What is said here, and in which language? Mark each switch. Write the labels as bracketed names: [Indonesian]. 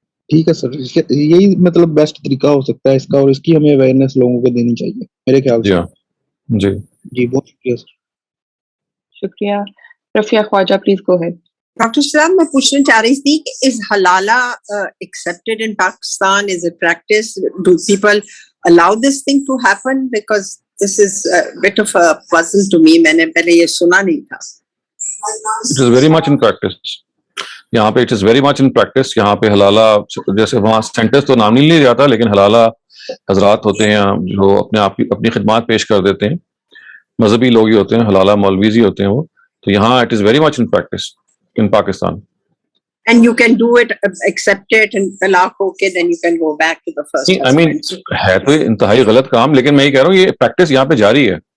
[Urdu] ٹھیک ہے سر, یہی مطلب بیسٹ طریقہ ہو سکتا ہے اس کا, اور اس کی ہمیں اویئرنیس لوگوں کو دینی چاہیے میرے خیال سے. جی بہت شکریہ سر. شکریہ. رفیہ خواجہ, [English] Please go ahead. [Urdu] ڈاکٹر صاحب میں پوچھنا چاہ رہی تھی کہ [English] Is حلالہ accepted in Pakistan? Is it practiced? Do people allow this thing to happen? Because this is a bit of a puzzle to me. [Urdu] میں نے پہلے یہ سنا نہیں تھا. [English] It is very much in practice. [Urdu] یہاں پہ [English] it is very much in practice. [Urdu] یہاں پہ حلالہ جیسے وہاں سینٹرز تو نام نہیں لیا جاتا, لیکن حلالہ حضرات ہوتے ہیں جو اپنے آپ کی اپنی خدمات پیش کر دیتے ہیں, مذہبی لوگ ہی ہوتے ہیں, حلالہ مولویز ہی ہوتے ہیں وہ. تو یہاں [English] it is very much in practice in Pakistan. And you can do it, accept it, and talaq okay, then you can go back to the first husband. I mean, [Urdu] ہے تو انتہائی غلط کام, لیکن میں یہ کہہ رہا ہوں یہ پریکٹس یہاں پہ جاری ہے.